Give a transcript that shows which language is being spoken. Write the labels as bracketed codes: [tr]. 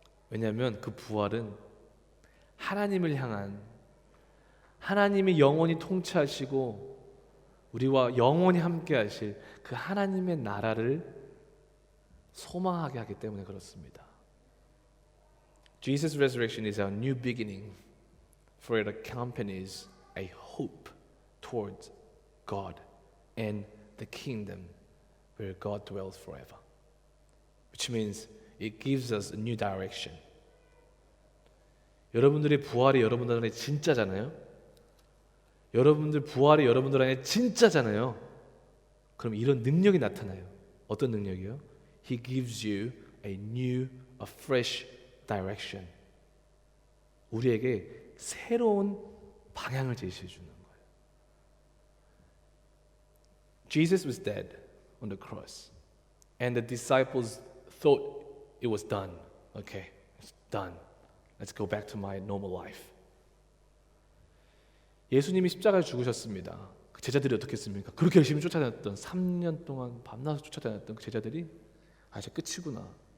[ko] 왜냐하면 그 부활은 하나님을 향한, 하나님이 영원히 통치하시고 우리와 영원히 함께 하실 그 하나님의 나라를 소망하게 하기 때문에 그렇습니다. [en] Jesus' resurrection is our new beginning, for it accompanies a hope towards God and the kingdom where God dwells forever. Which means it gives us a new direction. [ko] 여러분들의 부활이 여러분들 안에 진짜잖아요. 여러분들 부활이 여러분들 안에 진짜잖아요. 그럼 이런 능력이 나타나요. 어떤 능력이요? [en] He gives you a new, a fresh direction. [ko] 우리에게 새로운 방향을 제시해 주는 거예요. [en] Jesus was dead on the cross, and the disciples thought it was done. Okay, it's done. Let's go back to my normal life. [ko] 예수님이 십자가에 죽으셨습니다. 그 제자들이 어떻게 했습니까? 그렇게 열심히 쫓아다녔던 3년 동안 밤낮 쫓아다녔던 그 제자들이 이제 끝이구나.